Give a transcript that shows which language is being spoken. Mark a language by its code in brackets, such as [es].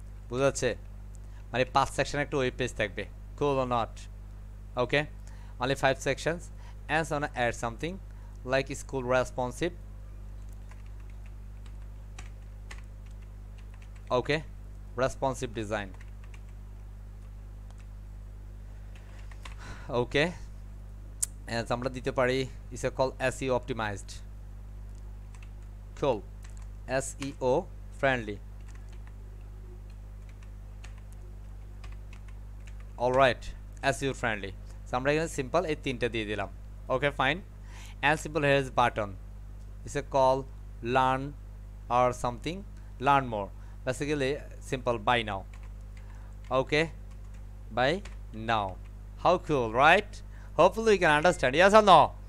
[bn] বুঝাচ্ছে মানে 5 সেকশন একটা ওয়েব পেজ থাকবে। [en] Cool or not? Okay, only 5 sections, and so I want to add something like school responsive. Okay, responsive design. Okay, and [bn] আমরা দিতে পারি [en] is a called SEO optimized. Cool, SEO friendly. All right, SEO friendly. [bn] So আমরা এখানে simple এই তিনটা দিয়ে দিলাম। [en] Okay, fine, and simple here is button. It's a call learn or something, learn more. Basically simple buy now. Okay, buy now. How cool, right? Hopefully you can understand. Yes or no?